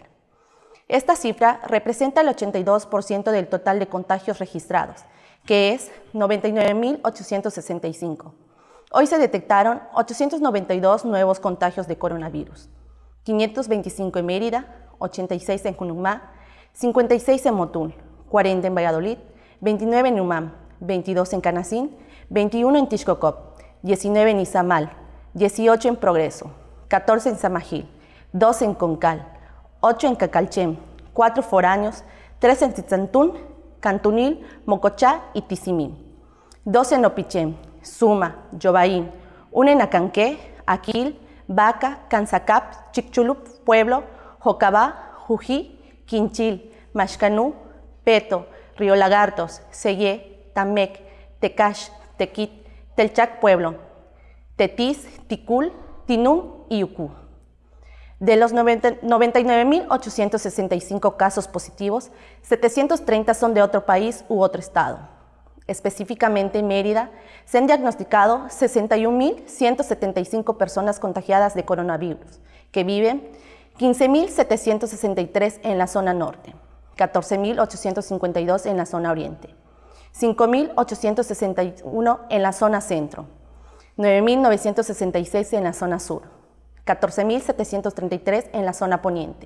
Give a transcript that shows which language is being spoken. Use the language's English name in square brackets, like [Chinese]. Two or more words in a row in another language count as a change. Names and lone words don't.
[Spanish] Esta cifra representa el 82% del total de contagios registrados, que es 99.865. Hoy se detectaron 892 nuevos contagios de coronavirus, 525 en Mérida, 86 en Junumá, 56 en Motul, 40 en Valladolid, 29 en Umam, 22 en Canacín, 21 en Tixcocop, 19 en Izamal, 18 en Progreso, 14 en Samajil, 12 en Concal, 8 en Cacalchem, 4 foráneos, 3 en Tizantún, Cantunil, Mocochá y Tizimín, 12 en Opichem, Suma, Yobaín, 1 en Acanqué, Aquil, Baca, Cansacap, Chicxulub, Pueblo, Jocabá, Jují, Quinchil, Maxcanú, Peto, Río Lagartos, Sellé, Tamec, Tecash, Tequit, Telchac Pueblo, Tetis, Ticul, Tinum y Ucú. De los 99.865 casos positivos, 730 son de otro país u otro estado. Específicamente en Mérida, se han diagnosticado 61.175 personas contagiadas de coronavirus, que viven 15.763 en la zona norte, 14.852 en la zona oriente, 5.861 en la zona centro, 9.966 en la zona sur, 14.733 en la zona poniente.